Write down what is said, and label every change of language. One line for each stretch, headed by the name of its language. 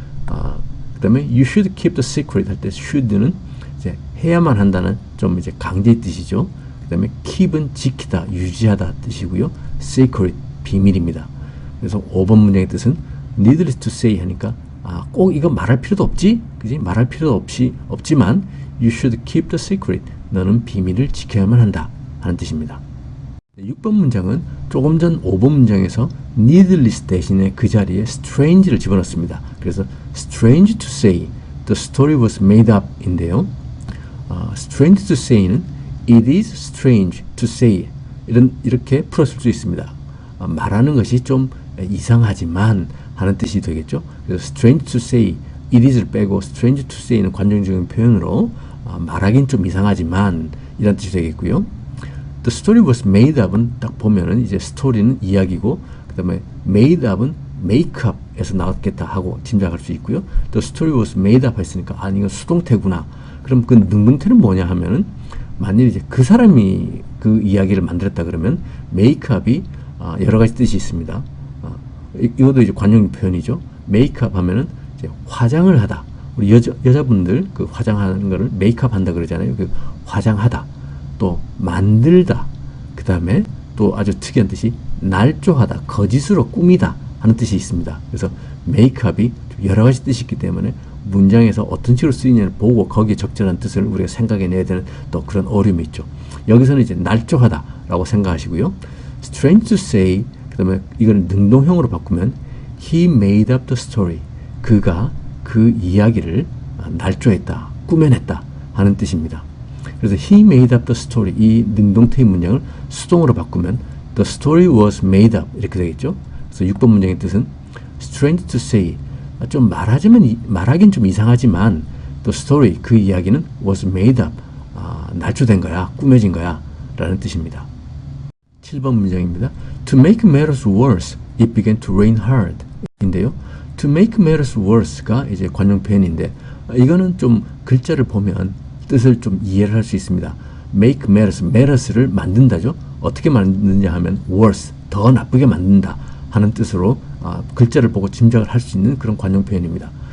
Korean: 그 다음에
English: you should keep the secret
Korean: 할 때 should는 이제 해야만 한다는 좀 이제 강제의 뜻이죠. 그 다음에 keep은 지키다, 유지하다 뜻이고요. secret 비밀입니다. 그래서 5번 문장의 뜻은 needless to say 하니까 꼭 이거 말할 필요도 없지? 그지? 말할 필요도 없지만
English: you should keep the secret.
Korean: 너는 비밀을 지켜야만 한다 하는 뜻입니다. 6번 문장은 조금 전 5번 문장에서 needless 대신에 그 자리에 strange를 집어넣습니다.
English: 그래서 strange to say the story was made up
Korean: 인데요. strange to say는
English: it is strange to say
Korean: 이렇게 풀었을 수 있습니다. 말하는 것이 좀 이상하지만 하는 뜻이 되겠죠. 그래서 strange to say it is를 빼고 strange to say는 관용적인 표현으로 말하긴 좀 이상하지만 이런 뜻이 되겠고요.
English: The story was made up
Korean: 은 딱 보면은 이제 스토리는 이야기고 그 다음에 made up은 make up에서 나왔겠다 하고 짐작할 수 있고요.
English: The story was made up
Korean: 했으니까 이건 수동태구나. 그럼 그 능동태는 뭐냐 하면은 만일 이제 그 사람이 그 이야기를 만들었다 그러면 make up이 여러 가지 뜻이 있습니다. 이것도 이제 관용 표현이죠. make up 하면은 이제 화장을 하다. 우리 여자분들 그 화장하는 거를 메이크업 한다 그러잖아요. 그 화장하다. 또 만들다. 그 다음에 또 아주 특이한 뜻이 날조하다. 거짓으로 꾸미다 하는 뜻이 있습니다. 그래서 메이크업이 여러 가지 뜻이 있기 때문에 문장에서 어떤 식으로 쓰이냐를 보고 거기에 적절한 뜻을 우리가 생각해내야 되는 또 그런 어려움이 있죠. 여기서는 이제 날조하다 라고 생각하시고요. strange to say 그 다음에 이걸 능동형으로 바꾸면
English: he made up the story.
Korean: 그가 그 이야기를 날조했다, 꾸며냈다 하는 뜻입니다. 그래서
English: he made up the story
Korean: 이 능동태의 문장을 수동으로 바꾸면
English: the story was made up
Korean: 이렇게 되겠죠. 그래서 6번 문장의 뜻은 strange to say 좀 말하긴 좀 이상하지만 the story 그 이야기는 was made up 날조된 거야, 꾸며진 거야 라는 뜻입니다. 7번 문장입니다.
English: To make matters worse, it began to rain hard
Korean: 인데요. To make matters worse가 이제 관용 표현인데 이거는 좀 글자를 보면 뜻을 좀 이해를 할 수 있습니다. make matters를 만든다죠. 어떻게 만드느냐 하면 worse, 더 나쁘게 만든다 하는 뜻으로 글자를 보고 짐작을 할 수 있는 그런 관용 표현입니다.